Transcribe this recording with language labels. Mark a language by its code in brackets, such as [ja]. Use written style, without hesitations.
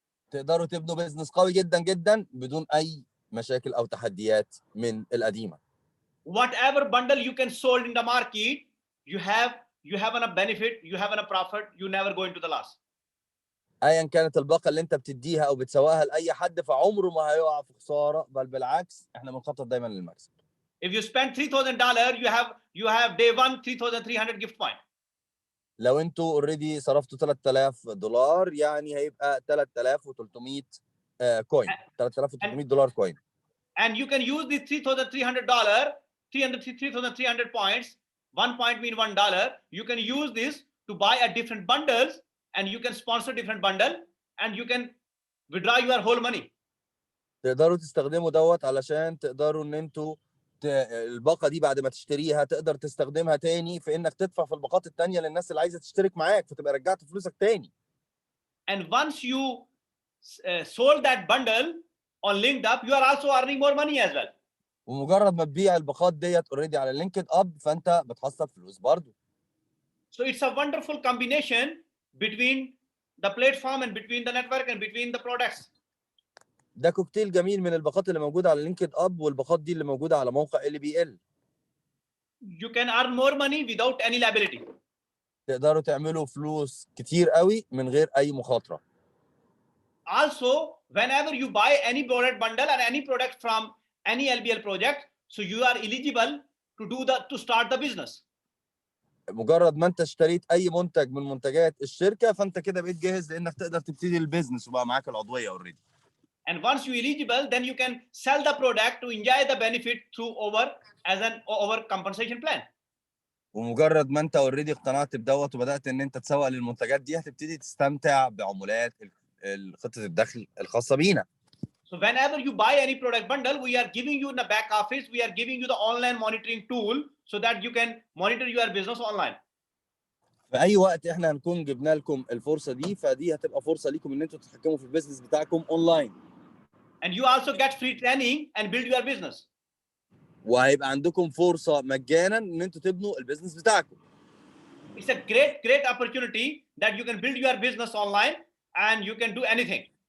[ar] تقدروا تبنوا بيزنس قوي جدا جدا بدون اي مشاكل او تحديات من القديمة. [en] Whatever bundle you can sold in the market, you have a benefit, you have a profit, you never go into the loss. [ar] ايا كانت الباقة اللي انت بتديها او بتسوقها لاي حد فعمره ما هيقع في خسارة، بل بالعكس احنا بنخطط دايما للمكسب. [en] If you spend $3,000, you have day one 3,300 gift point. [ar] لو انتوا اوريدي صرفتوا $3000 يعني هيبقى 3300 كوين، $3300 كوين. [en] And you can use the $3,300 points. 1 point mean $1. You can use this to buy a different bundles and you can sponsor different bundle and you can withdraw your whole money. [ar] تقدروا تستخدموا دوت علشان تقدروا ان انتوا الباقه دي بعد ما تشتريها تقدر تستخدمها تاني في انك تدفع في الباقات التانيه للناس اللي عايزه تشترك معاك فتبقى رجعت فلوسك تاني. [en] And once you sold that bundle on LinkedUp, you are also earning more money as well. [ar] ومجرد ما تبيع الباقات ديت اوريدي على لينكد اب فانت بتحصل فلوس برضو. [en] So it's a wonderful combination between the platform and between the network and between the products. [ar] ده كوكتيل جميل من الباقات اللي موجوده على لينكد اب والباقات دي اللي موجوده على موقع LBL. [en] You can earn more money without any liability. [ar] تقدروا تعملوا فلوس كتير قوي من غير اي مخاطره. [en] Also, whenever you buy any product bundle or any product from any LBL project, So you are eligible to start the business. [ar] مجرد ما انت اشتريت اي منتج من منتجات الشركه فانت كده بقيت جاهز لانك تقدر تبتدي البيزنس وبقى معاك العضويه اوريدي. [en] And once you eligible, then you can sell the product to enjoy the benefit through over compensation plan. [ar] ومجرد ما انت اوريدي اقتنعت بدوت وبدات ان انت تسوق للمنتجات دي هتبتدي تستمتع بعمولات خطه الدخل الخاصه بينا. [en] So whenever you buy any product bundle, we are giving you in the back office, we are giving you the online monitoring tool so that you can monitor your business online. [ar] في اي وقت احنا هنكون جبنا لكم الفرصه دي فدي هتبقى فرصه ليكم ان انتوا تتحكموا في البيزنس بتاعكم اونلاين. [en] And you also get free training and build your business. [ar] وهيبقى عندكم فرصه مجانا ان انتوا تبنوا البيزنس بتاعكم. [en] It's a great opportunity that you can build your business online and you can do anything.